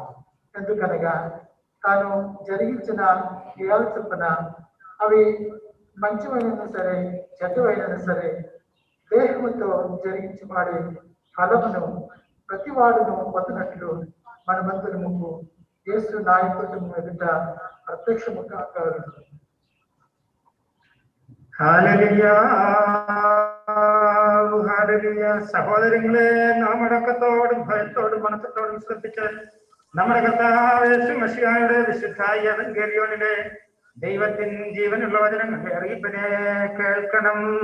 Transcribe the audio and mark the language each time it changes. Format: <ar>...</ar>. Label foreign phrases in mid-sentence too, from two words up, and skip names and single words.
<te>ఎందుకనగా తాను జరిగించిన క్రియల చొప్పున అవి మంచివైనా సరే చెడ్డవైనా సరే దేహముతో జరిగించబడే ఫలమును ప్రతి వాడును పొందినట్లు మనమందరము యేసు నాయకత్వము ఎదుట ప్రత్యక్షము కాగలరు.</te> <ml>ഹല്ലേലൂയ ഹല്ലേലൂയ. സഹോദരങ്ങളെ, നാം അടക്കത്തോടും ഭയത്തോടും മനസ്സത്തോടും ശ്രദ്ധിച്ച് നമ്മുടെ കർത്താവ് യേശു മശിഹായുടെ വിശുദ്ധ എവങ്കേലിയോനിലെ ദൈവത്തിൻ ജീവനുള്ള വചനങ്ങളുടെ അറിയിപ്പിനെ കേൾക്കണം.</ml>